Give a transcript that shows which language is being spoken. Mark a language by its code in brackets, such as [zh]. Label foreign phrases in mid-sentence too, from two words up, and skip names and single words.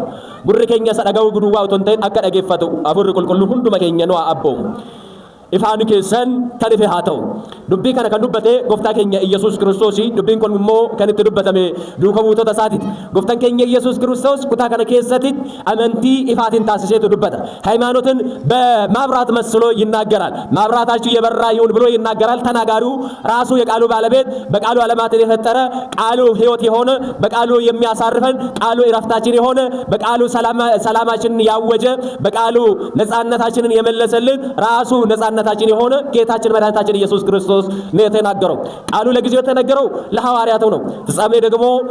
[om] Gurri keenya isa dhaga'u duwwaa otoo hin ta'in akka dhageeffatu hafuurri qulqulluun hunduma keenya nu haa abboomu. ifaan keessan kan ife haa ta'u. Dubbii kana kan dubbate gooftaa keenya Yesuus Kiristoos. Dubbiin kun immoo kan itti dubbatame duuka buutota isaatiiti. Gooftaan keenya Yesuus Kiristoos kutaa kana keessatti amantii ifaatiin taasiseetu dubbata. [am] ሃይማኖትን በማብራት መስሎ ይናገራል። ማብራታችሁ የበራ ይሁን ብሎ ይናገራል። ተናጋሪው ራሱ የቃሉ ባለቤት በቃሉ ዓለማትን የፈጠረ ቃሉ ሕይወት የሆነ በቃሉ የሚያሳርፈን ቃሉ እረፍታችን የሆነ በቃሉ ሰላማችንን ያወጀ በቃሉ ነፃነታችንን የመለሰልን ራሱ ነፃነታችን የሆነ ጌታችን መድኃኒታችን ኢየሱስ ክርስቶስ ነው የተናገረው። ቃሉ ለጊዜው የተነገረው ለሐዋርያቱ ነው። ፍጻሜ ደግሞ